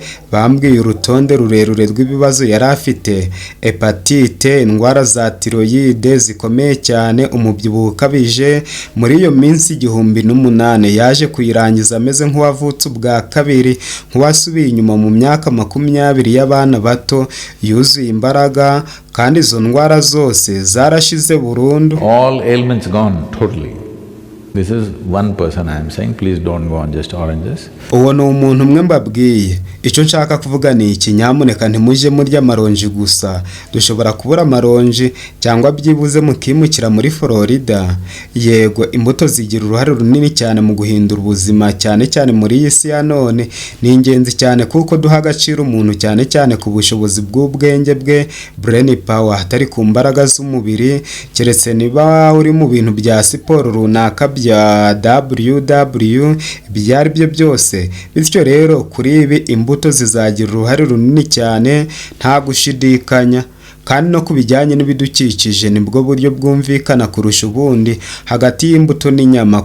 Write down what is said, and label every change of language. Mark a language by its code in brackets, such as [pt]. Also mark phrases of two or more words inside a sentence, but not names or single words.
[rw] Bambwiye urutonde rurerure rw'ibibazo yari afite: hepatite, indwara za tiroyide zikomeye cyane, umubyibuho ukabije. Muri iyo minsi 1008 yaje kuyirangiza ameze nk'uwavutse ubwa kabiri, nk'uwasubiye inyuma mu myaka 20 y'abana bato, yuzuye imbaraga, kandi izo ndwara zose zarashize burundu. [en] All ailments gone totally. This is one person I am saying, please don't go on just oranges. [rw] Uwo ni umuntu umwe mbabwiye. Icyo nshaka kuvuga ni iki: nyamuneka ntimujye murya amaronji gusa. Dushobora kubura amaronji cyangwa byibuze mukimukira muri Florida. Yego, imbuto zigira uruhare runini cyane mu guhindura ubuzima, cyane cyane muri iyi si ya none. Ni ingenzi cyane kuko duha agaciro umuntu cyane cyane ku bushobozi bw'ubwenge bwe, [en] brain power, [rw] atari ku mbaraga z'umubiri. Keretse niba uri mu bintu bya siporo runaka bya WW, ibyo ari byo byose. Bityo rero kuri ibi imbuto zizagira uruhare runini cyane, nta gushidikanya. Kandi no kubijyanye n'ibidukikije nibwo buryo bwumvikana kurusha ubundi hagati y'imbuto n'inyama.